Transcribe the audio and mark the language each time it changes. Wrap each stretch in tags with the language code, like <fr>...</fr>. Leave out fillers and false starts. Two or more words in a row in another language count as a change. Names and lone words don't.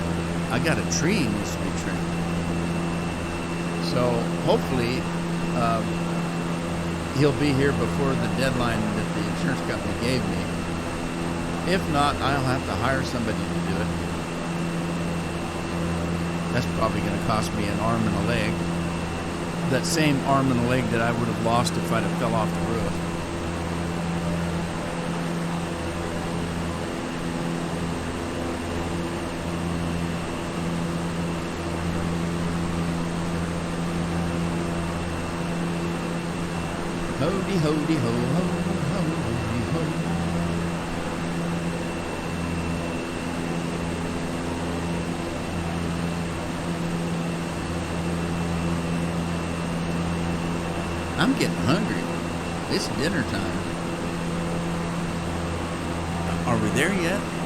<en>I got a tree needs to be trimmed. So hopefully he'll be here before the deadline that the insurance company gave me. If not, I'll have to hire somebody to do it. That's probably going to cost me an arm and a leg. That same arm and a leg that I would have lost if I'd have fell off the roof. Hody, hody, ho, ho, hody, ho. I'm getting hungry. It's dinner time. Are we there yet?</en>